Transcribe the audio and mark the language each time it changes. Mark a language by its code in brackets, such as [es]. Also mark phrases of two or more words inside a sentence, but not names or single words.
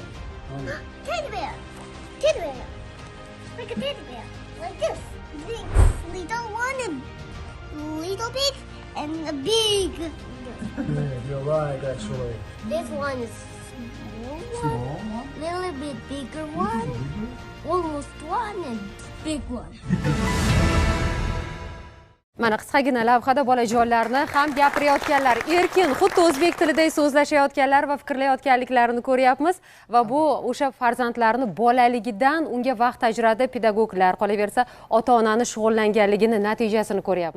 [en] Teddy bear. Teddy bear. Like a teddy bear. Like this. Big, little one, and little big, and a big. You're right, actually. This one is small one. Little bit bigger one. Almost one and big one. [uz] Mana qisqagina lavhada bolajonlarni ham gapirayotganlar, erkin, xuddi o'zbek tilida so'zlashayotganlar va fikrlayotganliklarini ko'ryapmiz va bu o'sha farzandlarni bolaligidan unga vaqt ajratib pedagoglar, qolaversa ota-onani shug'ullanganligini natijasini ko'ryapmiz.